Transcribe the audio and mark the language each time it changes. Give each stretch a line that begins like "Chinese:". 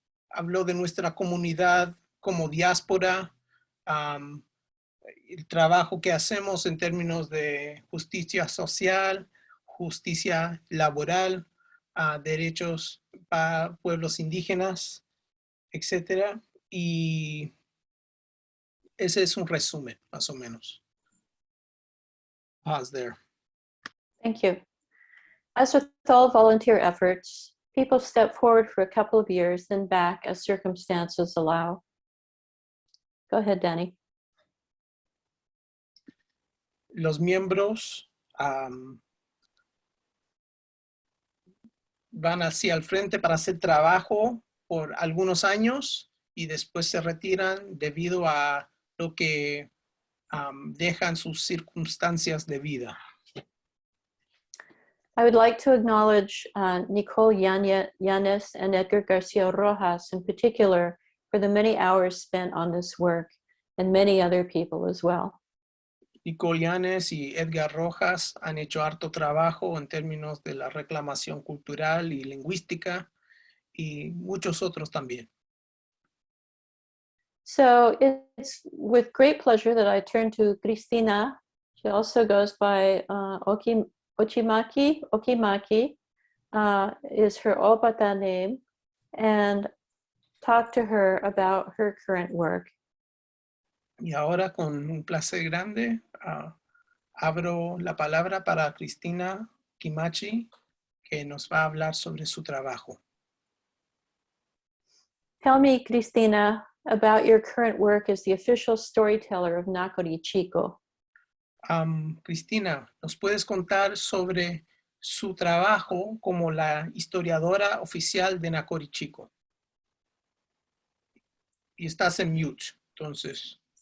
Spanish: Habló de nuestra comunidad como diáspora, el trabajo que hacemos en términos de justicia social, justicia laboral, derechos para pueblos indígenas, etc. Y ese es un resumen, más o menos.
English: pause there. Thank you. As with all volunteer efforts, people step forward for a couple of years, then back as circumstances allow. Go ahead, Dani.
Spanish: Los miembros van hacia el frente para hacer trabajo por algunos años y después se retiran debido a lo que dejan sus circunstancias de vida.
English: I would like to acknowledge Nicole Yanes and Edgar Garcia Rojas in particular for the many hours spent on this work, and many other people as well.
Spanish: Nicole Yanes y Edgar Rojas han hecho harto trabajo en términos de la reclamación cultural y lingüística y muchos otros también.
English: So it's with great pleasure that I turn to Cristina. She also goes by Okimaki is her Ópata name, and talk to her about her current work.
Spanish: Y ahora con un placer grande abro la palabra para Cristina Kimachi, que nos va a hablar sobre su trabajo.
English: Tell me, Cristina, about your current work as the official storyteller of Nácori Chico.
Spanish: Cristina, ¿nos puedes contar sobre su trabajo como la historiadora oficial de Nácori Chico? Y estás en mute, entonces.